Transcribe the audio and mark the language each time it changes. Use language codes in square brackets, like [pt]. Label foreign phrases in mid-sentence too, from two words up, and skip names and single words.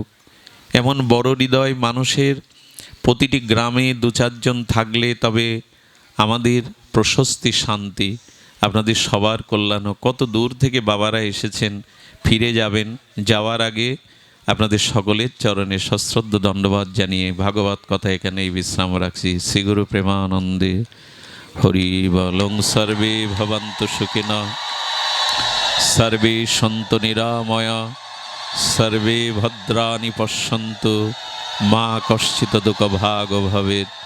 [bn] এমন বড় হৃদয় মানুষের প্রতিটি গ্রামে দু চারজন থাকলে তবে আমাদের প্রশস্তি, শান্তি, আপনাদের সবার কল্যাণ। কত দূর থেকে বাবারা এসেছেন, ফিরে যাবেন। যাওয়ার আগে আপনাদের সকলের চরণে সশ্রদ্ধ দণ্ডবাদ জানিয়ে ভাগবত কথা এখানেই বিশ্রাম রাখছি। শ্রীগুরু প্রেমানন্দে হরি বলং। [sa] সর্বে ভবন্তু সুখিনঃ, সর্বে সন্তু নিরাময়া, সর্বে ভদ্রাণি পশ্যন্তু, মা কশ্চিৎ দুঃখভাগ ভবেৎ।